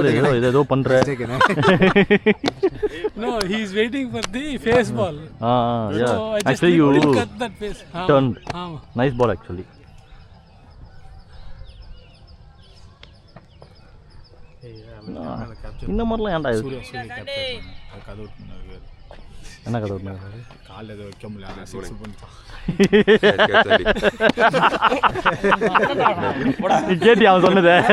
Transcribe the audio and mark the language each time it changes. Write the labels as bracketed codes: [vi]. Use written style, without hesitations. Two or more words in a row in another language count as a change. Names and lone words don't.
[ta] ஏதோ பண்றே. [en] No, he's waiting for the face ball. Yeah. So I just Actually, you cut that face. turned. Nice ball, actually. [ta] இந்த மாதிரிலாம் ஏன்டா இது? என்ன கதை விட்டுனாரு? கால் ஏதோ வைக்க முடியல, சிக்ஸ் பண்ணிட்டான். நீ கேட்டி அவன் சொன்னதே?